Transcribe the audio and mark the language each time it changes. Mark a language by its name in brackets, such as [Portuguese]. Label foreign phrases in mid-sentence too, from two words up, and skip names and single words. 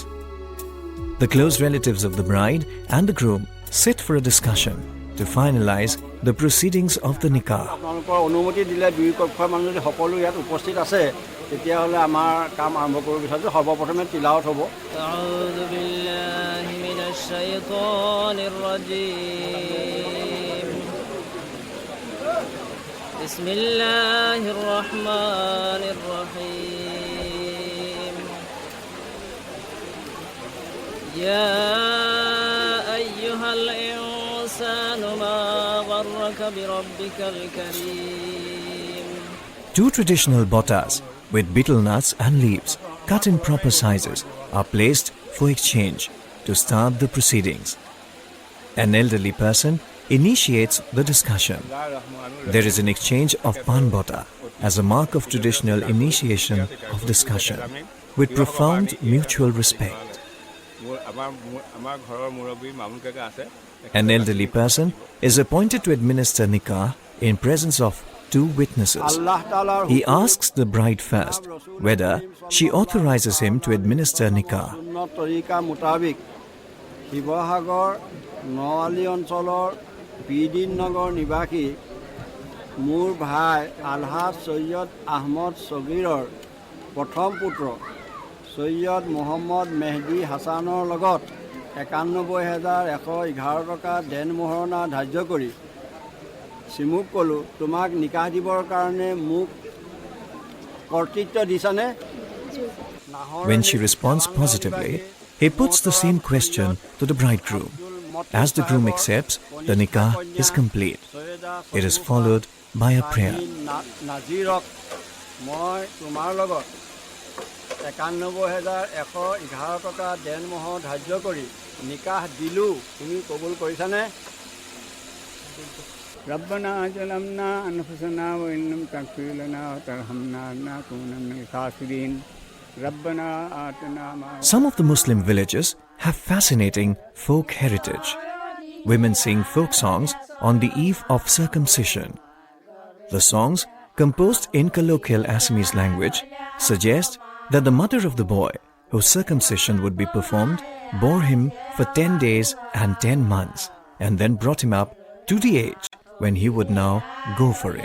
[English] The close relatives of the bride and the groom sit for a discussion to finalize the proceedings of the nikah. [Assamese] আপোনালোকৰ অনুমতি দিলে দুই পক্ষৰ মানুহ যদি সকলো ইয়াত উপস্থিত আছে তেতিয়াহ'লে আমাৰ কাম আৰম্ভ কৰিব বিচাৰিছোঁ। সৰ্বপ্ৰথমে তিলাৱত হ'ব। [Arabic] أعوذ بالله من الشيطان الرجيم. بسم الله الرحمن الرحيم. يا أيها الإنسان ما غرك بربك الكريم. [English] Two traditional bottas with betel nuts and leaves cut in proper sizes are placed for exchange to start the proceedings. An elderly person initiates the discussion. There is an exchange of pan botta as a mark of traditional initiation of discussion with profound mutual respect. An elderly person is appointed to administer nikah in presence of two witnesses. He asks the bride first whether she authorizes him to administer nikah. [Assamese] শিৱসাগৰ নৱালী অঞ্চলৰ বিদিন নগৰ নিবাসী মোৰ ভাই আলহাজ সৈয়দ আহমদ ছগিৰৰ প্ৰথম পুত্ৰ সৈয়দ মোহাম্মদ মেহদি হাছানৰ লগত ৯১,১১১ টকা দেন মোহৰণা ধাৰ্য কৰি চিমুক ক'লোঁ, তোমাক নিকাহ দিবৰ কাৰণে মোক কৰ্তৃত্ব দিছানে? [English] When she responds positively, he puts the same question to the bridegroom. As the groom accepts, the nikah is complete. It is followed by a prayer. [Assamese] নাজিৰক মই তোমাৰ লগত ৯১,১১১ টকা দেন মোহৰ ধাৰ্য কৰি নিকাহ দিলোঁ, তুমি কবুল কৰিছানে? [Arabic] ربنا ظلمنا أنفسنا وإن لم تغفر لنا وترحمنا لنكونن من الخاسرين ربنا آتنا ما. [English] Some of the Muslim villages have fascinating folk heritage. Women sing folk songs on the eve of circumcision. The songs, composed in colloquial Assamese language, suggest that the mother of the boy, whose circumcision would be performed, bore him for 10 days and 10 months and then brought him up to the age when he would now go for it.